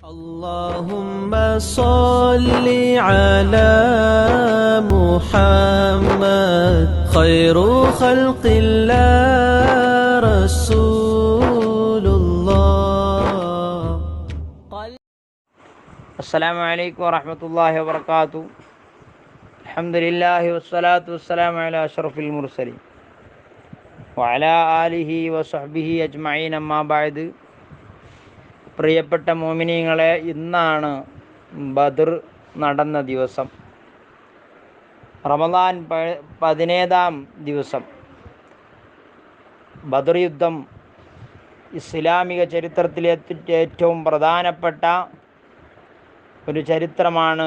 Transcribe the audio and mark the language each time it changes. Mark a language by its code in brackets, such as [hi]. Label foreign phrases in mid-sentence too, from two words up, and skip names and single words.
[ar] اللهم صل على محمد خير خلق الله رسول الله. السلام عليكم ورحمة الله وبركاته. الحمد لله والصلاة والسلام على أشرف المرسلين وعلى آله وصحبه أجمعين أما بعد. [ml] പ്രിയപ്പെട്ട മോമിനീങ്ങളെ, ഇന്നാണ് ബദർ നടന്ന ദിവസം, റമദാൻ 17-ാം ദിവസം. ബദർ യുദ്ധം ഇസ്ലാമിക ചരിത്രത്തിലെ ഏറ്റവും പ്രധാനപ്പെട്ട ഒരു ചരിത്രമാണ്.